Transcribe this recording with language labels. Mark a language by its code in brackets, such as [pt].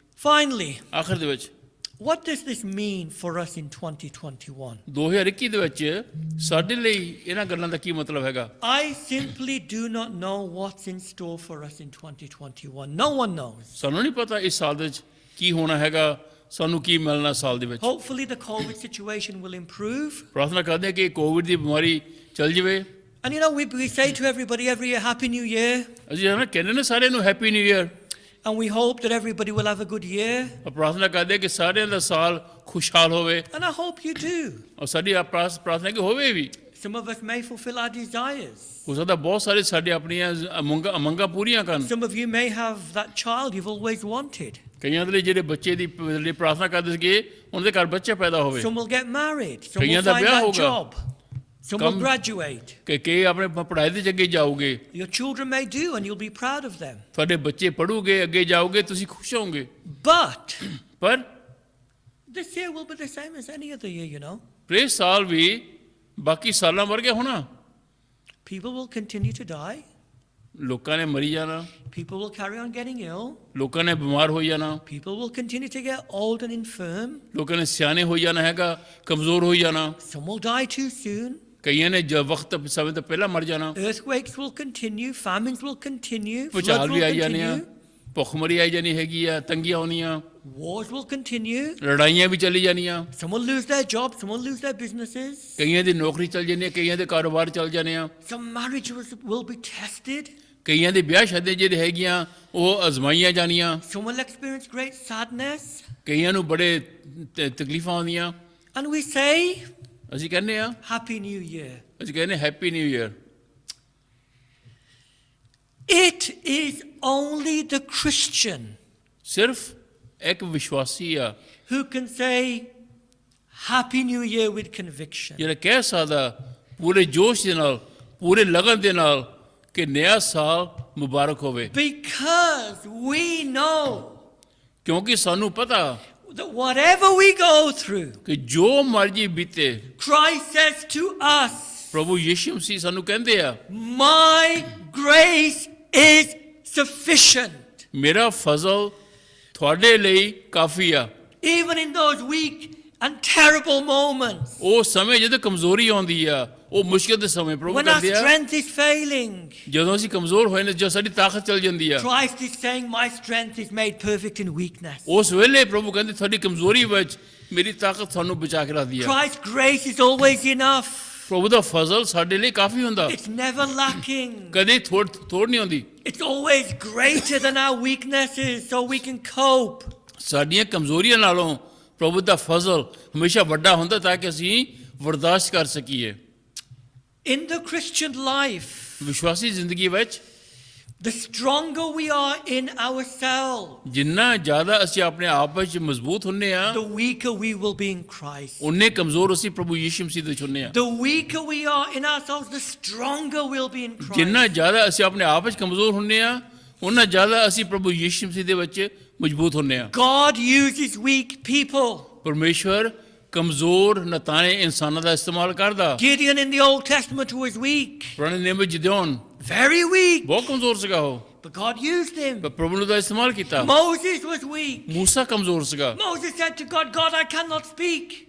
[en] Finally, [pa] ਆਖਰ ਦੇ ਵਿੱਚ [en] what does this mean for us in 2021? [pa] 2021 ਦੇ ਵਿੱਚ ਸਾਡੇ ਲਈ ਇਹਨਾਂ ਗੱਲਾਂ ਦਾ ਕੀ ਮਤਲਬ ਹੈਗਾ? [en] I simply do not know what's in store for us in 2021. No one knows. [pa] ਸਾਨੂੰ ਨਹੀਂ ਪਤਾ ਇਸ ਸਾਲ ਦੇ ਵਿੱਚ ਕੀ ਹੋਣਾ ਹੈਗਾ, ਸਾਨੂੰ ਕੀ ਮਿਲਣਾ ਸਾਲ ਦੇ ਵਿੱਚ। [en] Hopefully the COVID situation will improve. [pa] ਪ੍ਰਾਰਥਨਾ ਕਰਦੇ ਹਾਂ ਕਿ ਕੋਵਿਡ ਦੀ ਬਿਮਾਰੀ ਚੱਲ ਜਾਵੇ। [en] And you know, we say to everybody every year, Happy New Year. [pa] ਅਸੀਂ ਨਾ ਕਹਿੰਦੇ ਨੇ ਸਾਰਿਆਂ ਨੂੰ [en] Happy new year, And we hope that everybody will have a good year. [pa] ਪ੍ਰਾਰਥਨਾ ਕਰਦੇ ਹਾਂ ਕਿ ਸਾਰਿਆਂ ਦਾ ਸਾਲ ਖੁਸ਼ਹਾਲ ਹੋਵੇ, [en] And I hope you do. [pa] ਔਰ ਸਾਡੀ ਪ੍ਰਾਰਥਨਾ ਕਿ ਹੋਵੇ ਵੀ। [en] Some of us may fulfill our desires. [pa] ਹੋ ਸਕਦਾ ਬਹੁਤ ਸਾਰੇ ਸਾਡੇ ਆਪਣੀਆਂ ਮੰਗਾਂ ਪੂਰੀਆਂ ਕਰਨ। [en] Some of you may have that child you've always wanted. [pa] ਕਈਆਂ ਦੇ ਲਈ ਜਿਹੜੇ ਬੱਚੇ ਦੀ ਲਈ ਪ੍ਰਾਰਥਨਾ ਕਰਦੇ ਸੀਗੇ ਉਹਨਾਂ ਦੇ ਘਰ ਬੱਚਾ ਪੈਦਾ ਹੋਵੇ, [en] Some will get married. Some [pa] ਕਈਆਂ [en] will [pa] ਦਾ [en] find [pa] ਵਿਆਹ [en] that [pa] ਹੋਗਾ। [en] job. Some will graduate. [pa] ਕਿ ਆਪਣੇ ਪੜ੍ਹਾਈ ਦੇ ਅੱਗੇ ਜਾਓਗੇ, [en] Your children may do, and you'll be proud of them. [pa] ਤੁਹਾਡੇ ਬੱਚੇ ਪੜ੍ਹੋਗੇ, ਅੱਗੇ ਜਾਓਗੇ, ਤੁਸੀਂ ਖੁਸ਼ ਹੋਵੋਗੇ। [en] But [pa] ਪਰ [en] this year will be the same as any other year, you know. [pa] ਇਹ ਸਾਲ ਵੀ ਬਾਕੀ ਸਾਲਾਂ ਵਰਗਾ ਹੋਣਾ। [en] People will continue to die. [pa] ਲੋਕਾਂ ਨੇ ਮਰੀ ਜਾਣਾ, [en] People will carry on getting ill. [pa] ਲੋਕਾਂ ਨੇ ਬਿਮਾਰ ਹੋ ਜਾਣਾ, [en] People will continue to get old and infirm. [pa] ਲੋਕਾਂ ਨੇ ਸਿਆਣੇ ਹੋ ਜਾਣਾ ਹੈਗਾ, ਕਮਜ਼ੋਰ ਹੋ ਜਾਣਾ। [en] Some will die too soon. [pa] ਕਈਆਂ ਨੇ ਵਕਤ ਸਮੇਂ ਤੋਂ ਪਹਿਲਾਂ ਮਰ ਜਾਣਾ। [en] Earthquakes will continue. Famines will continue. Floods [pa] ਭੁਚਾਲ ਵੀ [en] will [pa] ਆਈ ਜਾਣੇ ਆ, [en] continue. [pa] ਭੁੱਖਮਰੀ ਆਈ ਜਾਣੀ ਹੈਗੀ ਆ, ਤੰਗੀਆਂ ਹੋਣੀਆਂ, [en] Wars will continue. [pa] ਲੜਾਈਆਂ ਵੀ ਚੱਲੀ ਜਾਣੀਆਂ। [en] Some will lose their jobs. Some will lose their businesses. [pa] ਕਈਆਂ ਦੀ ਨੌਕਰੀ ਚੱਲ ਜਾਣੀ ਹੈ, ਕਈਆਂ ਦੇ ਕਾਰੋਬਾਰ ਚੱਲ ਜਾਣੇ ਆ, [en] Some marriages will be tested. [pa] ਕਈਆਂ ਦੇ ਵਿਆਹ ਸ਼ਾਦੀਆਂ ਜਿਹੜੇ ਹੈਗੀਆਂ ਉਹ ਅਜ਼ਮਾਈਆਂ ਜਾਣੀਆਂ, [en] Some will experience great sadness. [pa] ਕਈਆਂ ਨੂੰ ਬੜੇ ਤਕਲੀਫਾਂ ਆਉਂਦੀਆਂ। [en] And we say, [pa] ਅਸੀਂ ਕਹਿੰਦੇ ਆ, [en] Happy New Year. [pa] ਅਸੀਂ ਕਹਿੰਦੇ [en] Happy new year. It is only the Christian [pa] ਸਿਰਫ ਇੱਕ ਵਿਸ਼ਵਾਸੀ ਆ [en] who can say, Happy New Year with conviction. [pa] ਜਿਹੜਾ ਕਹਿ ਸਕਦਾ ਪੂਰੇ ਜੋਸ਼ ਦੇ ਨਾਲ, ਪੂਰੇ ਲਗਨ ਦੇ ਨਾਲ ਕਿ ਨਵਾਂ ਸਾਲ ਮੁਬਾਰਕ ਹੋਵੇ, [en] Because we know [pa] ਕਿਉਂਕਿ ਸਾਨੂੰ ਪਤਾ [en] that whatever we go through, [pa] ਕਿ ਜੋ ਮਰਜ਼ੀ ਬੀਤੇ, [en] Christ says to us, [pa] ਪ੍ਰਭੂ ਯਿਸੂ ਮਸੀਹ ਸਾਨੂੰ ਕਹਿੰਦੇ ਆ, [en] My grace is sufficient. [pa] ਮੇਰਾ ਫਜ਼ਲ ਤੁਹਾਡੇ ਲਈ ਕਾਫੀ ਆ। [en] Even in those weak and terrible moments, [pa] ਉਹ ਸਮੇਂ ਜਦੋਂ ਕਮਜ਼ੋਰੀ ਆਉਂਦੀ ਆ, ਉਹ ਮੁਸ਼ਕਿਲ ਦੇ ਸਮੇਂ ਪ੍ਰਭੂ [en] when our [pa] ਕਹਿੰਦੇ ਆ, [en] strength is failing, [pa] ਜਦੋਂ ਅਸੀਂ ਕਮਜ਼ੋਰ ਹੋਏ ਨੇ, ਜਦੋਂ ਸਾਡੀ ਤਾਕਤ ਚਲ ਜਾਂਦੀ ਆ, [en] Christ is saying, My strength is made perfect in weakness. [pa] ਉਸ ਵੇਲੇ ਪ੍ਰਭੂ ਕਹਿੰਦੇ ਤੁਹਾਡੀ ਕਮਜ਼ੋਰੀ ਵਿੱਚ ਮੇਰੀ ਤਾਕਤ ਤੁਹਾਨੂੰ ਬਚਾ ਕੇ ਰੱਖਦੀ ਆ। [en] Christ's grace is always enough. [pa] ਪ੍ਰਭੂ ਦਾ ਫਜ਼ਲ ਸਾਡੇ ਲਈ ਕਾਫੀ ਹੁੰਦਾ, [en] It's never lacking. [pa] ਕਦੇ ਥੋੜ ਨਹੀਂ ਹੁੰਦੀ। [en] It's always greater than our weaknesses, so we can cope. [pa] ਸਾਡੀਆਂ ਕਮਜ਼ੋਰੀਆਂ ਨਾਲੋਂ ਪ੍ਰਭੂ ਦਾ ਫਜ਼ਲ ਹਮੇਸ਼ਾ ਵੱਡਾ ਹੁੰਦਾ ਤਾਂ ਕਿ ਅਸੀਂ ਬਰਦਾਸ਼ਤ ਕਰ ਸਕੀਏ। [en] In the Christian life, [pa] ਵਿਸ਼ਵਾਸੀ ਜ਼ਿੰਦਗੀ ਵਿੱਚ [en] the stronger we are in ourselves, [pa] ਜਿੰਨਾ ਜ਼ਿਆਦਾ ਅਸੀਂ ਆਪਣੇ ਆਪ ਵਿੱਚ ਮਜ਼ਬੂਤ ਹੁੰਨੇ ਆ, [en] the weaker we will be in Christ. [pa] ਉਨੇ ਕਮਜ਼ੋਰ ਅਸੀਂ ਪ੍ਰਭੂ ਯਿਸੂ ਮਸੀਹ ਦੇ ਹੁੰਨੇ ਆ। [en] The weaker we are in ourselves, the stronger we'll be in Christ. [pa] ਜਿੰਨਾ ਜ਼ਿਆਦਾ ਅਸੀਂ ਆਪਣੇ ਆਪ ਵਿੱਚ ਕਮਜ਼ੋਰ ਹੁੰਨੇ ਆ, ਉਨਾ ਜ਼ਿਆਦਾ ਅਸੀਂ ਪ੍ਰਭੂ ਯਿਸੂ ਮਸੀਹ ਦੇ ਵਿੱਚ ਮਜ਼ਬੂਤ ਹੁੰਨੇ ਆ। [en] God uses weak people. [pa] ਪਰਮੇਸ਼ਵਰ ਕਮਜ਼ੋਰ ਨਤਾਣੇ ਇਨਸਾਨਾਂ ਦਾ ਇਸਤੇਮਾਲ ਕਰਦਾ। [en] Gideon in the Old Testament was weak, [pa] ਪੁਰਾਣੇ ਨਿਯਮ ਵਿੱਚ ਗਿਦਿਓਨ [en] very weak, [pa] ਬਹੁਤ ਕਮਜ਼ੋਰ ਸੀਗਾ ਉਹ, [en] but God used him. [pa] ਪਰ ਪ੍ਰਭੂ ਨੇ ਉਹਦਾ ਇਸਤੇਮਾਲ ਕੀਤਾ। [en] Moses was weak. [pa] ਮੂਸਾ ਕਮਜ਼ੋਰ ਸੀਗਾ। [en] Moses said to God, God, I cannot speak.